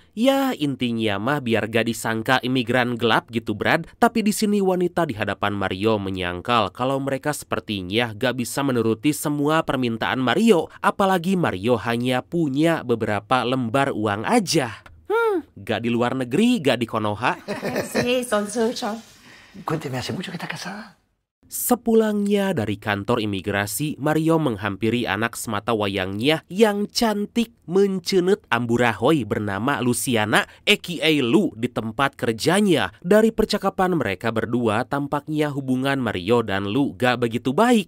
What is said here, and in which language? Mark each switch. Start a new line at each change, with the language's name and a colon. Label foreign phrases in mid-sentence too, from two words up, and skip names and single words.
Indonesian: Ya intinya mah biar gak disangka imigran gelap gitu, Brad. Tapi di sini wanita di hadapan Mario menyangkal kalau mereka sepertinya gak bisa menuruti semua permintaan Mario. Apalagi Mario hanya punya beberapa lembar uang aja. Gak di luar negeri, gak di Konoha.
Spanish: Sí, son suyo. Cuénteme, ¿hace mucho que está casada?
Indonesian: Sepulangnya dari kantor imigrasi, Mario menghampiri anak sematawayangnya yang cantik mencenet amburahoy bernama Luciana, aka Lu, di tempat kerjanya. Dari percakapan mereka berdua, tampaknya hubungan Mario dan Lu gak begitu baik.